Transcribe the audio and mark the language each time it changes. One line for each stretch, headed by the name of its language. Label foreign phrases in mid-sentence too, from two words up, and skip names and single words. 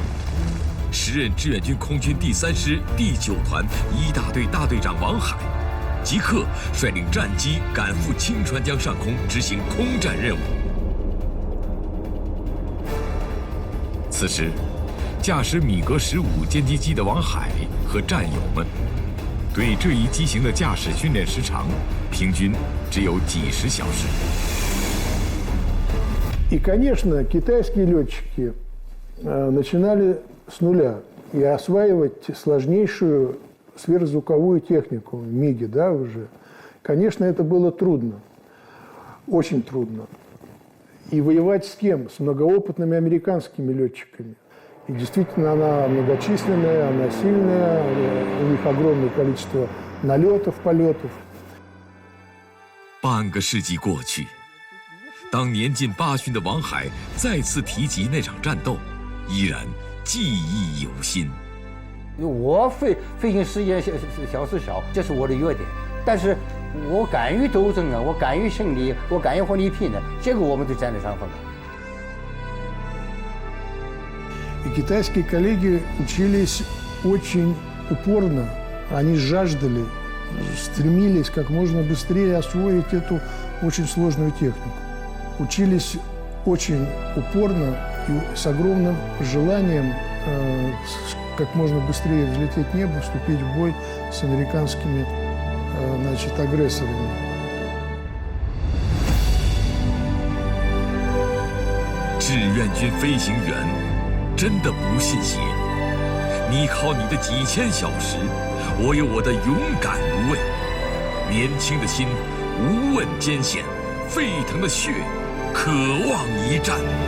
Chinese: 时任志愿军空军第3师第9团1大队大队长王海，即刻率领战机赶赴清川江上空执行空战任务。此时，驾驶米格15歼击机的王海和战友们，对这一机型的驾驶训练时长平均只有几十小时。
Russian: И, конечно, китайские летчики начинали с нуля и осваивать сложнейшую сверхзвуковую технику, МиГи, да, уже. Конечно, это было трудно, очень трудно. И воевать с кем? С многоопытными американскими летчиками. И действительно, она многочисленная, она сильная, у них огромное количество налетов, полетов.
Chinese: 半个世纪过去，当年近80的王海再次提及那场战斗，依然记忆犹新。我飞行时间小时少，这是我的弱点，但是我敢于斗争啊，我敢于胜利，我敢于和你拼的，这个我们就占得上风。
Russian: И китайские коллеги учились очень упорно, они жаждали, стремились как можно быстрее освоить эту очень сложную технику. Учились очень упорно и с огромным желанием как можно быстрее взлететь в небо, вступить в бой с американскими агрессорами.
Chinese: 志愿军飞行员真的不信邪，你靠你的几千小时，我有我的勇敢无畏，年轻的心无问艰险，沸腾的血渴望一战。